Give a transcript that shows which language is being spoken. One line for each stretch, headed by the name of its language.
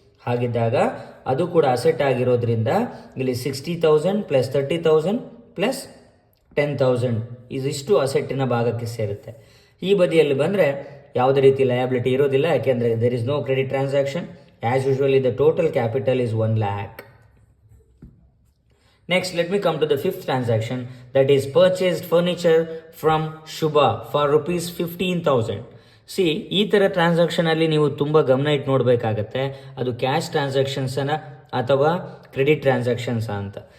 Kannada: ಹಾಗಿದ್ದಾಗ ಅದು ಕೂಡ ಅಸೆಟ್ ಆಗಿರೋದ್ರಿಂದ ಇಲ್ಲಿ 60,000 ಪ್ಲಸ್ 30,000 ಪ್ಲಸ್ 10,000 ಇದಿಷ್ಟು ಅಸೆಟ್ಟಿನ ಭಾಗಕ್ಕೆ ಸೇರುತ್ತೆ. ಈ ಬದಿಯಲ್ಲಿ ಬಂದರೆ ಯಾವುದೇ ರೀತಿ ಲಯಬಿಲಿಟಿ ಇರೋದಿಲ್ಲ, ಯಾಕೆಂದರೆ
English: There is no credit transaction. As usually the total capital is 1 lakh. Next, let me come to the fifth transaction, that is purchased furniture from Shubha for rupees 15,000.
Kannada: C ಈ ಥರ ಟ್ರಾನ್ಸಾಕ್ಷನಲ್ಲಿ ನೀವು ತುಂಬ ಗಮನ ಇಟ್ಟು ನೋಡಬೇಕಾಗತ್ತೆ, ಅದು ಕ್ಯಾಶ್ ಟ್ರಾನ್ಸಾಕ್ಷನ್ಸನ ಅಥವಾ ಕ್ರೆಡಿಟ್ ಟ್ರಾನ್ಸಾಕ್ಷನ್ಸ ಅಂತ.